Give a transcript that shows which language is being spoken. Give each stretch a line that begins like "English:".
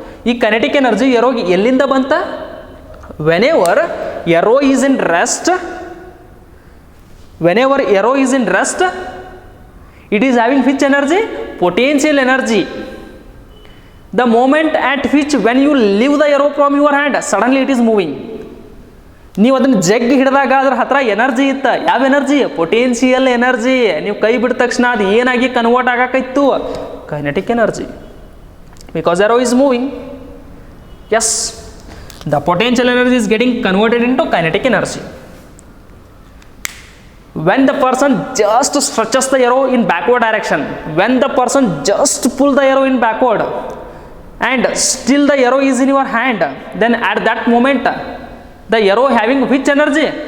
Kannada: ಈ kinetic energy arrow ಎಲ್ಲಿಂದ ಬಂತ?
English: Whenever arrow is in rest, whenever arrow is in rest, it is having which energy? Potential energy. The moment at which when you leave the arrow from your hand, suddenly it is moving.
Kannada: ನೀವು ಅದನ್ನು ಜಗ್ಗಿ ಹಿಡಿದಾಗ ಅದ್ರ ಹತ್ರ energy ಇತ್ತು. ಯಾವ energy? Potential energy. ನೀವು ಕೈ ಬಿಟ್ಟ ತಕ್ಷಣ ಅದು ಏನಾಗಿ convert ಆಗಾಕೈತು?
English: Kinetic energy. Because arrow is moving. Yes, the potential energy is getting converted into kinetic energy. When the person just stretches the arrow in backward direction, when the person just pull the arrow in backward and still the arrow is in your hand, then at that moment the arrow having which energy?